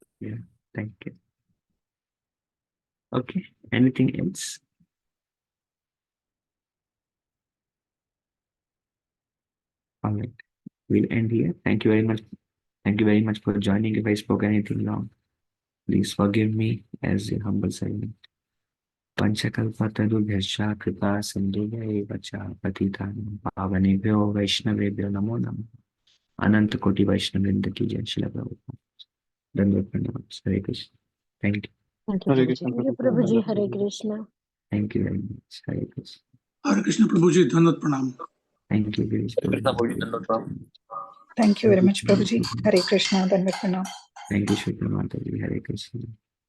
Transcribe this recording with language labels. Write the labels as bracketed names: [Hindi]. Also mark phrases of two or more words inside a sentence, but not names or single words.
[English] Yeah, thank you. Okay, anything else? All right, we'll end here. Thank you very much. Thank you very much for joining. If I spoke anything wrong, please forgive me as a humble servant. [Sanskrit] पंचकल्पतरुभ्यश्च कृपा सिन्धुभ्यैव च पतितानां पावनेभ्यो वैष्णवेभ्यो नमो नमः। [Hindi] अनंत कोटि वैष्णववृंद की जय। श्रील प्रभुपाद। दंडवत प्रणाम। हरे कृष्ण। [English] Thank you. Thank you, Hare Prabhuji. Krishna, Thank you, Prabhupada. Prabhuji. Hare Krishna. Thank you very much. [Hindi] हरे कृष्ण। हरे कृष्ण प्रभु जी, धन्यवाद प्रणाम। [English] Thank you गिरीश Krishna, प्रभु। [Hindi] भोजी, दंडवत. [English] Thank you very much, Prabhuji. [Hindi] हरे कृष्ण, दंडवत प्रणाम. [English] Thank you [Hindi] श्री माता जी। हरे कृष्ण।